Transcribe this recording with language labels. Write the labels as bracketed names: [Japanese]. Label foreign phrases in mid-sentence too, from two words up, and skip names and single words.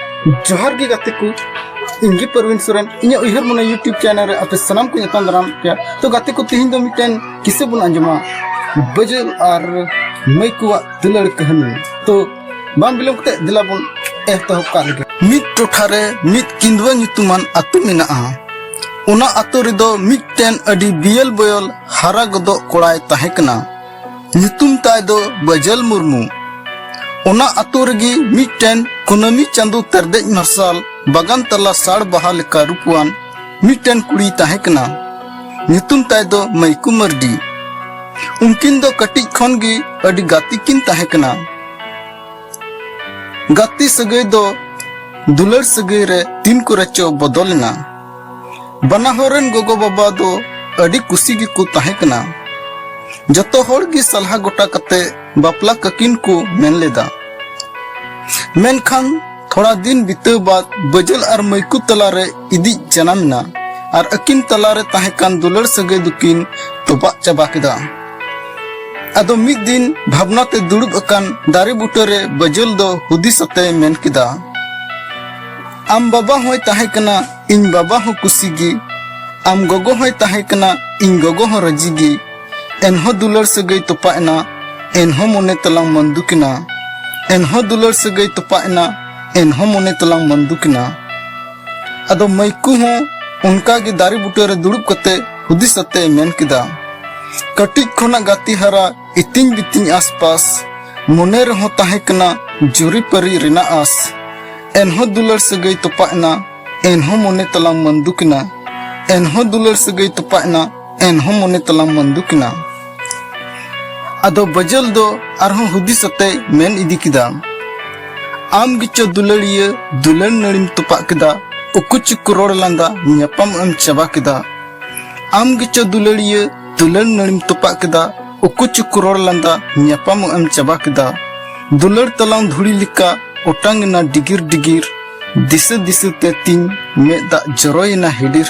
[Santali] जोहार गे गाते को इंगे परवीन सोरेन इन्या उहर मने यूट्यूब चैनल रे आपे सनाम को यताम दाराम पे तो गाते को तिहिन दो मिटेन किसे बुन अंजमा बजल और मई को दुलड़ कहानी तो बाम बिलों कते दिला बुन एहतहब का लगे मिट टोठारे मिट किंदवा ᱧᱩᱛᱩᱢᱟᱱ अतु मेनाआ उना अतु रेदो मिटटेन अडी बियल बयल हारा गदो कोड़ाय ताहेकना ᱧᱩᱛᱩᱢ ताय दो बजल मुर्मू उना अतु रेगी मिटटेन कुनमी चांदू तरदेज मार्शल बागान तला साड़ बहा लेका रूपवान मिटटेन कुड़ी ताहेकना ᱧᱩᱛᱩᱢ ताय दो मैकू मर्डी उनकिन दो कटिज खन गी अडी गाती किन ताहेकना गाती सगै दो दुलड़ सगै रे तीन को रचो बदलना बना होरन गोगो बाबा दो अडी कुसी गी को ताहेकना जतो होड़ गी सलाह गोटा कते बापला ककिन को मेन लेदा मेनखान थोड़ा दिन बीते बाद बजल और मैकू तलारे इदी जनामना और अकिन तलारे ताहेकान दुलड़ सगै दुकिन तोबा चाबा केदा अदो मिद दिन भावना ते दुड़ुब अकान दारे बुटरे बजल दो हुदिसते मेन केदा आम बाबा होय ताहेकना इन बाबा हो कुसीगी आम गोगो होय ताहेकना इन गोगो हो रजीगी एनहो दुलड़ सगै तोपाएना एनहो मोने तलांग मंदुकिना एनहो दुलड़ सगै तोपाएना एनहो मोने तलांग मंदुकिना अदो मैकू हो उनका गे दारे बुटरे दुड़ुब कते हुदिसते मेन केदा कटिज खोना गाती हरा इतिन बितिन आसपास मोने रहो ताहेकना जुरी परी रिना आस एनहो दुलड़ सगै तोपाएना एनहो मोने तलांग मंदुकिना एनहो दुलड़ सगै तोपाएना एनहो मोने तलांग मंदुकिना अदो बजल दो आरहो हुदिसते मेन इदी किदा आम गिचो दुलड़िया दुलड़ नड़िम तोपा किदा उकुच कुरोड़ लांदा न्यापाम एम चाबा किदा आम गिचो दुलड़िया दुलड़ नड़िम तोपा किदा उकुच कुरोड़ लांदा न्यापाम एम चाबा किदा दुलड़ तलांग धुड़ी लिका ओटांगना डिगिर डिगिर दिसे दिसे ते तीन मेदा जरोयना हिडिर